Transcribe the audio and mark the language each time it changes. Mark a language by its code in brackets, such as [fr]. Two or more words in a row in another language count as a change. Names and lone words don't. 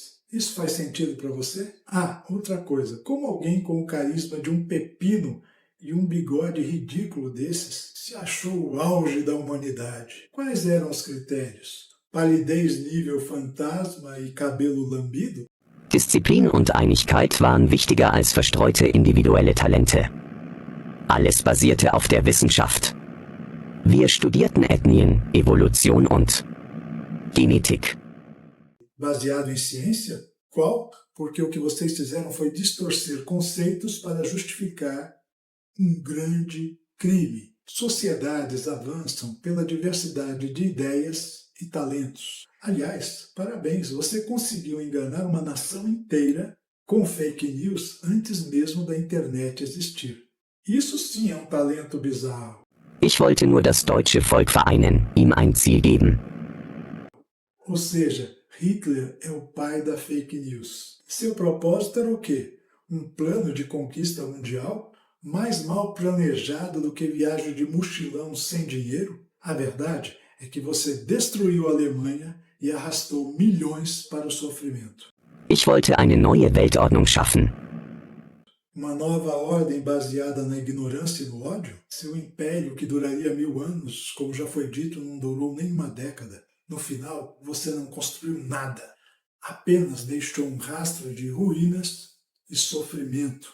[pt] Isso faz sentido para você? Outra coisa, como alguém com o carisma de um pepino e um bigode ridículo desses se achou o auge da humanidade? Quais eram os critérios? Palidez nível fantasma e cabelo lambido? [de] Disziplin und Einigkeit waren wichtiger als verstreute individuelle Talente. Alles basierte auf der Wissenschaft. Wir studierten Ethnien, Evolution und Genetik. [pt] Baseado em ciência? Qual? Porque o que vocês fizeram foi distorcer conceitos para justificar um grande crime. Sociedades avançam pela diversidade de ideias e talentos. Aliás, parabéns, você conseguiu enganar uma nação inteira com [en] fake news [pt] antes mesmo da internet existir. Isso sim é um talento bizarro. [de] Ich wollte nur das deutsche Volk vereinen, ihm ein Ziel geben. [pt] Ou seja, Hitler é o pai da [en] fake news. [pt] Seu propósito era o quê? Um plano de conquista mundial mais mal planejado do que viagem de mochilão sem dinheiro? A verdade é que você destruiu a Alemanha e arrastou milhões para o sofrimento. [de] Ich wollte eine neue Weltordnung schaffen. [pt] Uma nova ordem baseada na ignorância e no ódio? Seu império, que duraria 1000 anos, como já foi dito, não durou nem uma década. No final, você não construiu nada. Apenas deixou um rastro de ruínas e sofrimento.